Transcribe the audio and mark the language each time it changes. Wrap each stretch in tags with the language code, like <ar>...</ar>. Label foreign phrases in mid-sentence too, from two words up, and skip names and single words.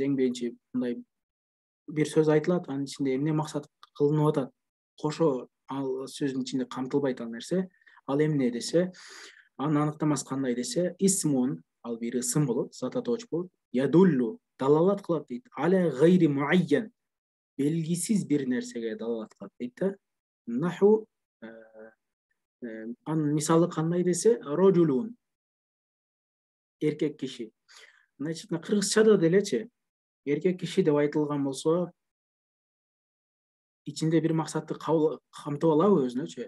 <ky>Эң биринчи мындай бир сөз айтылат, анын ичинде эмне максат кылынып атат, кошо ал сөздүн ичинде камтылбайт ал нерсе. Ал эмне десе, анын аныктамасы кандай десе, исмун, ал бир ысым болот, зат атоочу болот. Ядуллу, далалат кылат дейт.</ky> <ar>على غير معين,</ar> <ky>белгисиз бир нерсеге далалат кылат дейт да. Наху, анын мисалы кандай десе, рожулун, эркек киши. Мындайча кыргызчада делечи, эркек киши деп айтылган болсо, ичинде бир максатты камтып алабы өзүнөчү?</ky>